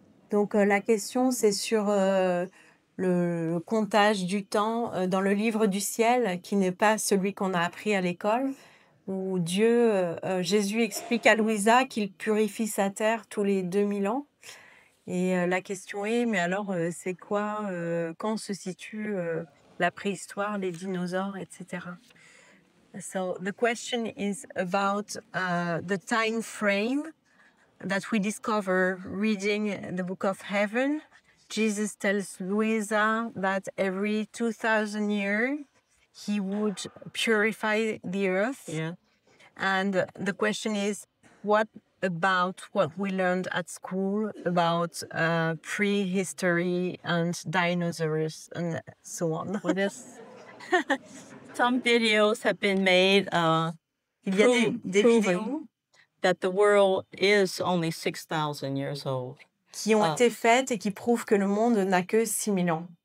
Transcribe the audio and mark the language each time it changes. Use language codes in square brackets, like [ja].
[fr] Donc la question, c'est sur le comptage du temps dans le livre du ciel, qui n'est pas celui qu'on a appris à l'école, où Jésus explique à Louisa qu'il purifie sa terre tous les 2000 ans. Et la question est, mais alors c'est quoi, quand se situe la préhistoire, les dinosaures, etc. [en] So the question is about the time frame that we discover reading the book of heaven. Jesus tells Louisa that every 2000 years he would purify the earth. Yeah. And the question is, what about what we learned at school about prehistory and dinosaurs and so on? Well, some videos have been made [fr] Il y a des vidéos [en] proving that the world is only 6,000 years old. [fr] qui ont été faites et qui prouvent que le monde n'a que 6000 ans.